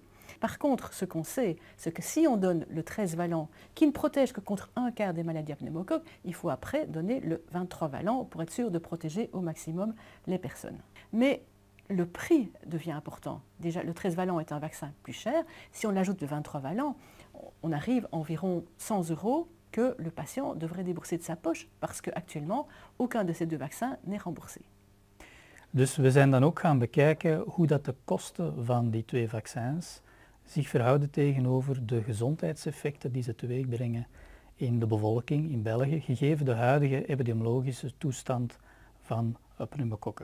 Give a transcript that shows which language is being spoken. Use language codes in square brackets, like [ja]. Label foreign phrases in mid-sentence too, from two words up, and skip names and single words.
[fr] Par contre, ce qu'on sait, c'est que si on donne le 13 valent, qui ne protège que contre un quart des maladies à pneumocoque, il faut après donner le 23 valent pour être sûr de protéger au maximum les personnes. Mais le prix devient important. Déjà, le 13 valent est un vaccin plus cher. Si on ajoute le 23 valent, on arrive à environ 100 € que le patient devrait débourser de sa poche parce qu'actuellement, aucun de ces 2 vaccins n'est remboursé. [nl] Dus we zijn dan ook gaan bekijken hoe dat de kosten van die 2 vaccins zich verhouden tegenover de gezondheidseffecten die ze teweeg brengen in de bevolking in België, gegeven de huidige epidemiologische toestand van pneumokokken.